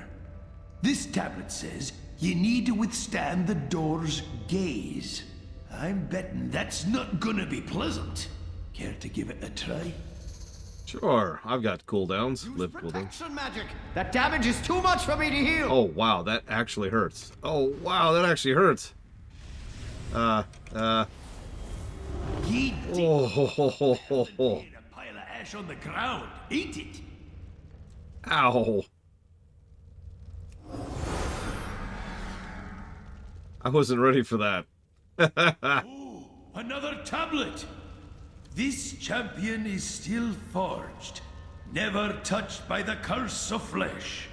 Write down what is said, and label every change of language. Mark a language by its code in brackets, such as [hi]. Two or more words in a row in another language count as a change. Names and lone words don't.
[en] This tablet says you need to withstand the door's gaze. I'm betting that's not gonna be pleasant. Care to give it a try? Sure, I've got cooldowns. Live cooldowns. Protection magic! That damage is too much for me to heal! Oh, wow, that actually hurts. Oh, wow, that actually hurts. Ye Oh, ho, ho, ho, ho, ho. a pile of ash on the ground. Eat it. Ow. I wasn't ready for that. Ooh, another tablet. This champion is still forged, never touched by the curse of flesh.